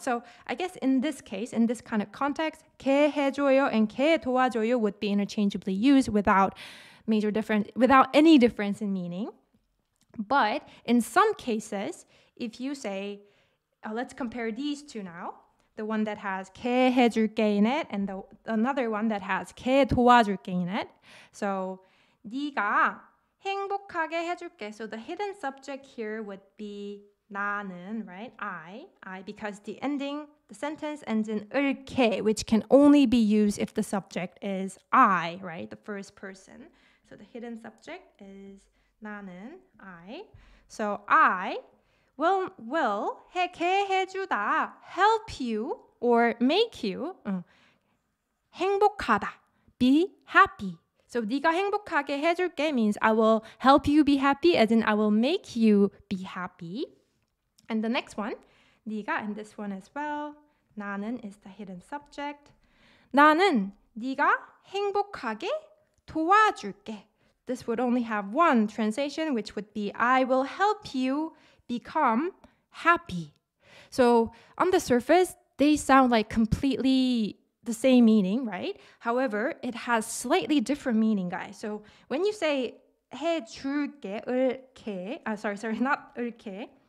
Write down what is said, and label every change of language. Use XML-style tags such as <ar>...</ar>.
<en>So I guess in this case, in this kind of context, 게 해줘요 and 게 도와줘요 would be interchangeably used without any difference in meaning. But in some cases, if you say, let's compare these two now, the one that has 게 해줄게 in it and another one that has 게 도와줄게 in it.</en> <ko>So 네가 행복하게 해줄게.</ko> <en>So the hidden subject here would be 나는, right? I, because the sentence ends in 을게, which can only be used if the subject is I, right? The first person. So the hidden subject is 나는, I. So I will 게 해주다, help you or make you 행복하다, be happy. So 네가 행복하게 해줄게 means I will help you be happy, as in I will make you be happy. And the next one, 네가, and this one as well, 나는 is the hidden subject.</en> <ko>나는 네가 행복하게 도와줄게.</ko> <en>This would only have one translation, which would be I will help you become happy. So on the surface, they sound like completely the same meaning, right? However, it has slightly different meaning, guys. So when you say 해줄게, 을게, not 을게.</en>